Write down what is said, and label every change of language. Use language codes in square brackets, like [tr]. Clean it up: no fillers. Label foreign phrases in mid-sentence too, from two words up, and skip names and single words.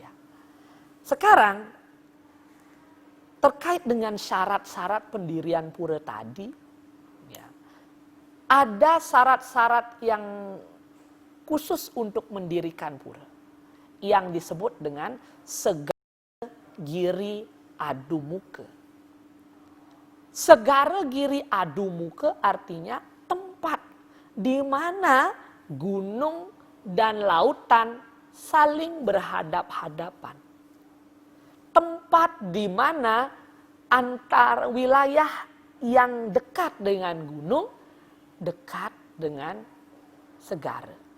[id] Sekarang terkait dengan syarat-syarat pendirian pura tadi, ya, ada syarat-syarat yang khusus untuk mendirikan pura yang disebut dengan segara giri adu muka. Segara giri adu muka artinya tempat di mana gunung dan lautan saling berhadap-hadapan. Tempat di mana antar wilayah yang dekat dengan gunung, dekat dengan segara.